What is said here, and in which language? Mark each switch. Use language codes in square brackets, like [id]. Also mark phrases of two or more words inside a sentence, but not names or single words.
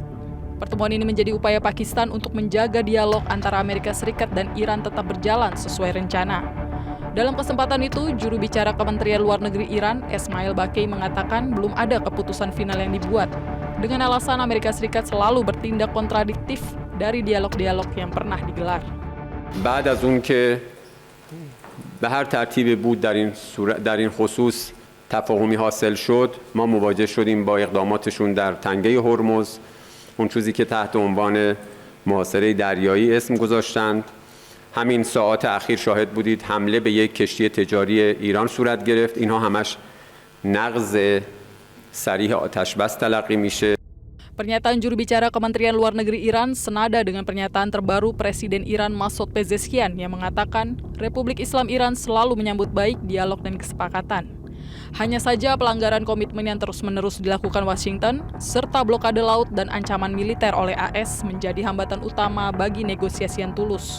[id] Pertemuan ini menjadi upaya Pakistan untuk menjaga dialog antara Amerika Serikat dan Iran tetap berjalan sesuai rencana. Dalam kesempatan itu, juru bicara Kementerian Luar Negeri Iran, Esmail Baqei mengatakan belum ada keputusan final yang dibuat, dengan alasan Amerika Serikat selalu bertindak kontradiktif dari dialog-dialog yang pernah digelar. [fa] بعد از اون که به هر ترتیبی بود در این خصوص تفاهمی حاصل شد، ما مواجه شدیم با اقداماتشون در تنگه هرمز، اون چیزی که تحت عنوان محاصره دریایی اسم گذاشتند. همین ساعات اخیر شاهد بودید حمله به یک کشتی تجاری ایران صورت گرفت. اینها همش نقض صریح آتش بس تلقی میشه. [id] Pernyataan juru bicara Kementerian Luar Negeri Iran senada dengan pernyataan terbaru Presiden Iran Masoud Pezeshkian yang mengatakan Republik Islam Iran selalu menyambut baik dialog dan kesepakatan. Hanya saja pelanggaran komitmen yang terus-menerus dilakukan Washington, serta blokade laut dan ancaman militer oleh AS menjadi hambatan utama bagi negosiasi yang tulus.